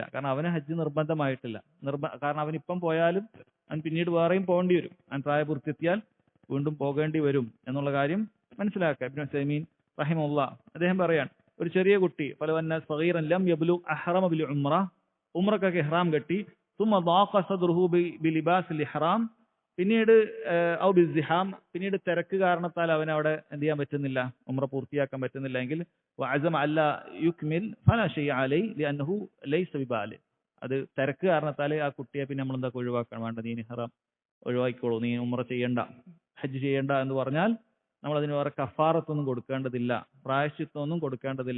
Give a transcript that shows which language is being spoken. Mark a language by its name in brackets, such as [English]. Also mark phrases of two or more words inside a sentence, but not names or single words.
[Malayalam] കാരണം അവന് ഹജ്ജ് നിർബന്ധമായിട്ടില്ല. കാരണം അവനിപ്പം പോയാലും അവൻ പിന്നീട് വേറെയും പോകേണ്ടി വരും. അവൻ പ്രായപൂർത്തി എത്തിയാൽ വീണ്ടും പോകേണ്ടി വരും എന്നുള്ള കാര്യം മനസ്സിലാക്കുക. ഇബ്നു ഉസൈമീൻ റഹിമഹുല്ലാഹ് അദ്ദേഹം പറയാൻ, ഒരു ചെറിയ കുട്ടി [Arabic] فلو أن صغيرا لم يبلغ أحرم بالعمرة, [Malayalam] ഉംറക്കൊക്കെ ഇഹ്റാം കെട്ടി, [Arabic] ثم ضاق صدره بلباس الاحرام, [Malayalam] പിന്നീട് [Arabic] أو بالزحام, [Malayalam] പിന്നീട് തിരക്ക് കാരണത്താൽ അവൻ അവിടെ എന്ത് ചെയ്യാൻ പറ്റുന്നില്ല, ഉംറ പൂർത്തിയാക്കാൻ പറ്റുന്നില്ല എങ്കിൽ [Arabic] وعزم ألا يكمل فلا شيء عليه لأنه ليس ببالغ, [Malayalam] അത് തിരക്ക് കാരണത്താൽ ആ കുട്ടിയെ പിന്നെ നമ്മൾ എന്താ ഒഴിവാക്കാൻ വേണ്ട, നീ ഇഹ്റാം ഒഴിവാക്കിക്കോളൂ, നീ ഉംറ ചെയ്യണ്ട, ഹജ്ജ് ചെയ്യണ്ട എന്ന് പറഞ്ഞാൽ നമ്മൾ അതിന് വേറെ കഫാറത്തൊന്നും കൊടുക്കേണ്ടതില്ല, പ്രായശ്ചിത്വമൊന്നും കൊടുക്കേണ്ടതില്ല.